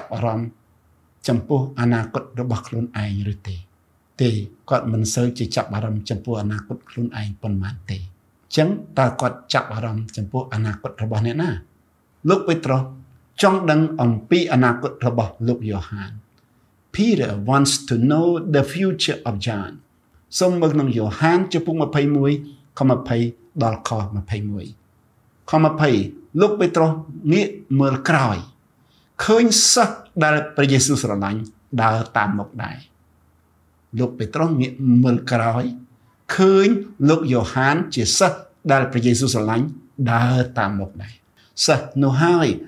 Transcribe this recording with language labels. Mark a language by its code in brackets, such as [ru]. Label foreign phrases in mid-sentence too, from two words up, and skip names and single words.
[km] អារម្មណ៍ចំពោះអនាគតរបស់ខ្លួនឯងឬទេគាត់មិនសូវជាចាប់អារម្មណ៍ចំពោះអនាគតខ្លួនឯងប៉ុន្មាន ទេអញ្ចឹងតើគាត់ចាប់អារម្មណ៍ចំពោះអនាគតរបស់អ្នកណាលោកពេត្រុសចង់ដឹងអំ ពីអនាគតរបស់លោកយ៉ូហាន [en] Peter wants to know the future of John [km] សូមមើលក្នុងយ៉ូហានចំពុក21ខ20ដល់ខ21ខ20លោកពេត្រុសងាកមើលក្រោយឃើញសិស្សដែលព្រះយេស៊ូវស្រឡាញ់ដើរតាមមុខដែរលោកពេត្រុសងាកមើលក្រោយឃើញលោកយ៉ូហានជាសិស្សដែលព្រះយេស៊ូវស្រឡាញ់ដើរតាមមុខដែរសិស្សនោះហើយ